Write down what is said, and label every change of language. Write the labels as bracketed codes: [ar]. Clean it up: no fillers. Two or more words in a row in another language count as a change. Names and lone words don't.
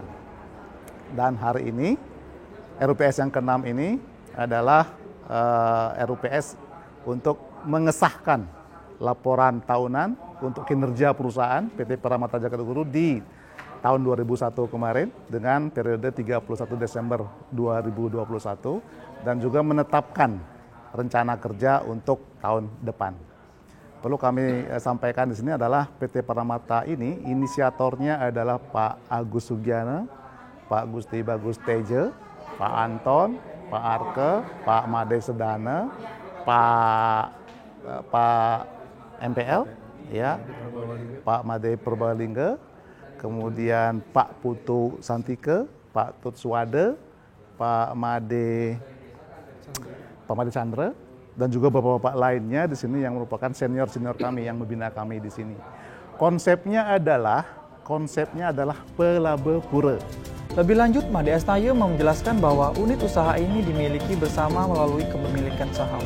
[id] Dan hari ini RUPS yang ke-6 ini adalah RUPS untuk mengesahkan laporan tahunan untuk kinerja perusahaan PT Paramarta Jagat Guru di tahun 2001 kemarin dengan periode 31 Desember 2021 dan juga menetapkan rencana kerja untuk tahun depan. Perlu kami sampaikan di sini adalah PT Paramarta ini inisiatornya adalah Pak Agus Sugiana, Pak Gusti Bagus Teje, Pak Anton, Pak Arke, Pak Made Sedana, Pak MPL, ya, Pak Made Purbalingga, kemudian Pak Putu Santike, Pak Tutswade, Pak Made Chandra, dan juga bapak-bapak lainnya di sini yang merupakan senior-senior kami yang membina kami di sini. Konsepnya adalah pelabapura. Lebih lanjut, Made Asnaya menjelaskan bahwa unit usaha ini dimiliki bersama melalui kepemilikan saham.